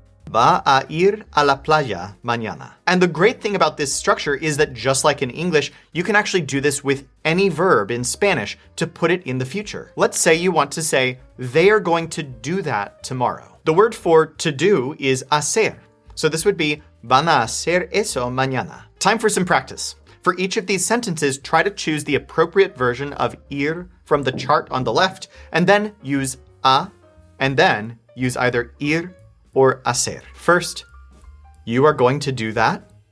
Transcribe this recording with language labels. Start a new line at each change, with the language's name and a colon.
Spanish: Va a ir a la playa mañana.
English: And the great thing about this structure is that just like in English, you can actually do this with any verb in Spanish to put it in the future. Let's say you want to say, they are going to do that tomorrow. The word for to do is hacer. So this would be,
Spanish: van a hacer eso mañana.
English: Time for some practice. For each of these sentences, try to choose the appropriate version of ir from the chart on the left, and then use a, and then use either ir or hacer. First, you are going to do that.